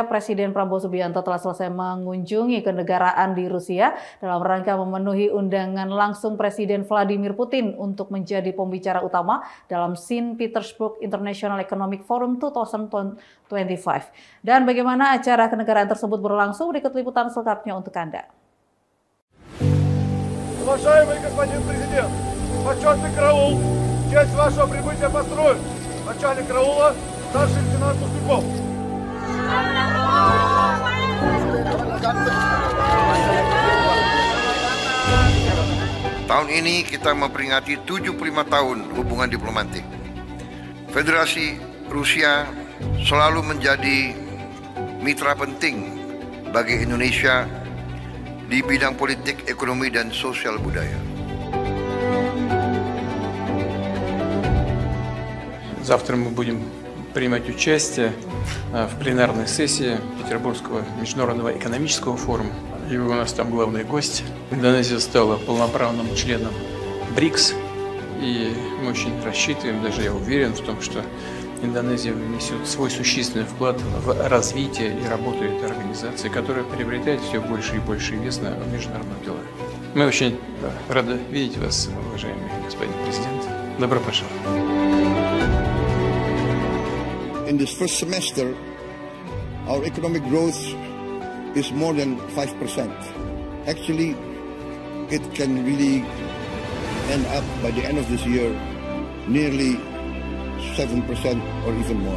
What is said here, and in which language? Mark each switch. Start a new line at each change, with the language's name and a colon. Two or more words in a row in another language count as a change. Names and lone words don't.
Indonesian: Presiden Prabowo Subianto telah selesai mengunjungi kenegaraan di Rusia dalam rangka memenuhi undangan langsung Presiden Vladimir Putin untuk menjadi pembicara utama dalam Saint Petersburg International Economic Forum 2025. Dan bagaimana acara kenegaraan tersebut berlangsung, berikut liputan selengkapnya untuk Anda.
Russian: Уважаемый господин президент, почетный караул, в честь вашего прибытия построен. Начальник караула, старший лейтенант Устюков.
Indonesian: Tahun ini kita memperingati 75 tahun hubungan diplomatik. Federasi Rusia selalu menjadi mitra penting bagi Indonesia di bidang politik, ekonomi, dan sosial budaya.
Russian: Завтра мы будем принимать участие в пленарной сессии Петербургского международного экономического форума. И вы у нас там главный гость. Индонезия стала полноправным членом БРИКС. И мы очень рассчитываем, даже я уверен в том, что Индонезия внесет свой существенный вклад в развитие и работу этой организации, которая приобретает все больше и больше вес на международных делах. Мы очень рады видеть вас, уважаемый господин президент. Добро пожаловать.
English: In this first semester, our economic growth is more than 5%. Actually, it can really end up by the end of this year nearly 7% or even more.